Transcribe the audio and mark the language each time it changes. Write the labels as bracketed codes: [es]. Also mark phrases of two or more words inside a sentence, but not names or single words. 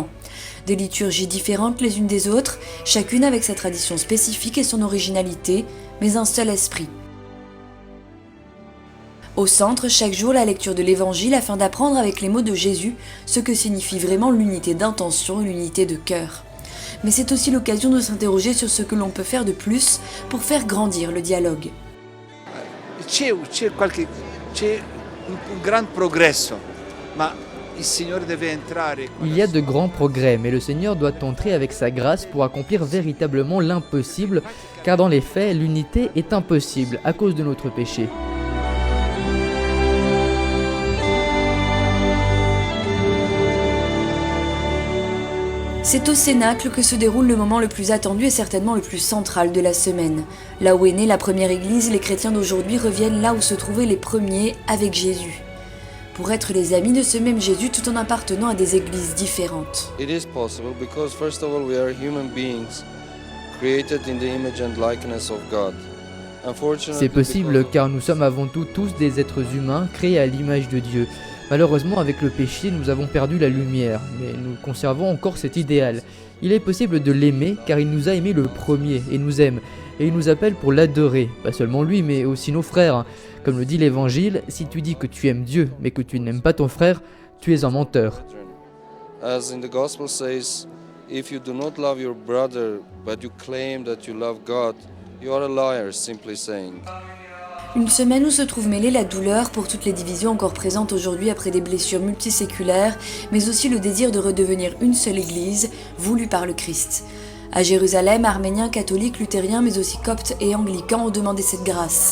[fr] Des liturgies différentes les unes des autres, chacune avec sa tradition spécifique et son originalité, mais un seul esprit. Au centre, chaque jour, la lecture de l'Évangile afin d'apprendre avec les mots de Jésus ce que signifie vraiment l'unité d'intention et l'unité de cœur. Mais c'est aussi l'occasion de s'interroger sur ce que l'on peut faire de plus pour faire grandir le dialogue. [it] C'è un grand progresso, ma il Signore deve entrare. [fr] Il y a de grands progrès, mais le Seigneur doit entrer avec sa grâce pour accomplir véritablement l'impossible, car dans les faits, l'unité est impossible à cause de notre péché. C'est au Cénacle que se déroule le moment le plus attendu et certainement le plus central de la semaine. Là où est née la première église, les chrétiens d'aujourd'hui reviennent là où se trouvaient les premiers avec Jésus. Pour être les amis de ce même Jésus tout en appartenant à des églises différentes. [en] It is possible because first of all we are human beings created in the image and likeness of God. [fr] C'est possible car nous sommes avant tout tous des êtres humains créés à l'image de Dieu. Malheureusement, avec le péché, nous avons perdu la lumière, mais nous conservons encore cet idéal. Il est possible de l'aimer car il nous a aimés le premier et nous aime. Et il nous appelle pour l'adorer, pas seulement lui mais aussi nos frères. Comme le dit l'Évangile, si tu dis que tu aimes Dieu mais que tu n'aimes pas ton frère, tu es un menteur. [en] As in the Gospel says, if you do not love your brother but you claim that you love God, you are a liar, simply saying. [fr] Une semaine où se trouve mêlée la douleur pour toutes les divisions encore présentes aujourd'hui après des blessures multiséculaires, mais aussi le désir de redevenir une seule église, voulue par le Christ. À Jérusalem, arméniens, catholiques, luthériens, mais aussi coptes et anglicans ont demandé cette grâce.